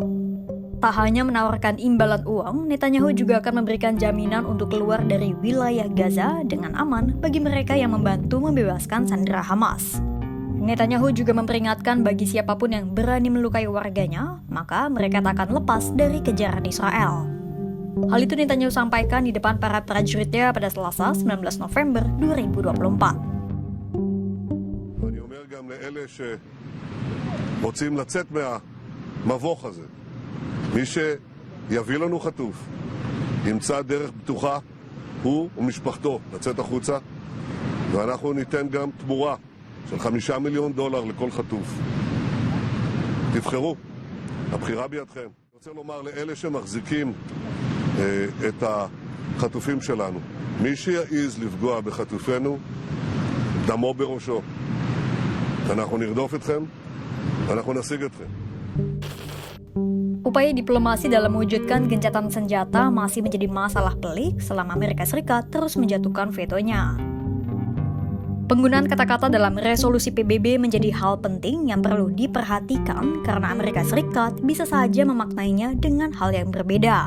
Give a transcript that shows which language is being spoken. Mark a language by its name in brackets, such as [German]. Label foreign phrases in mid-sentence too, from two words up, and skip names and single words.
[Indonesian] Tak hanya menawarkan imbalan uang, Netanyahu juga akan memberikan jaminan untuk keluar dari wilayah Gaza dengan aman bagi mereka yang membantu membebaskan sandera Hamas. Netanyahu juga memperingatkan bagi siapapun yang berani melukai warganya, maka mereka tak akan lepas dari kejaran Israel. Hal itu Netanyahu sampaikan di depan para prajuritnya pada Selasa 19 November 2024. [Hebrew] ואני אומר גם לאלה שרוצים לצאת מהמבוך הזה, מי שיביא לנו חטוף, ימצא דרך בטוחה, הוא ומשפחתו, לצאת החוצה, ואנחנו ניתן גם תמורה של $5 מיליון לכל חטוף. תבחרו, הבחירה בידכם. אני רוצה לומר לאלה שמחזיקים את החטופים שלנו, מי שיעז לפגוע בחטופינו, דמו בראשו. אנחנו נרדוף אתכם, ואנחנו נשיג אתכם. [Indonesian] Upaya diplomasi dalam mewujudkan gencatan senjata masih menjadi masalah pelik selama Amerika Serikat terus menjatuhkan vetonya. Penggunaan kata-kata dalam resolusi PBB menjadi hal penting yang perlu diperhatikan karena Amerika Serikat bisa saja memaknainya dengan hal yang berbeda.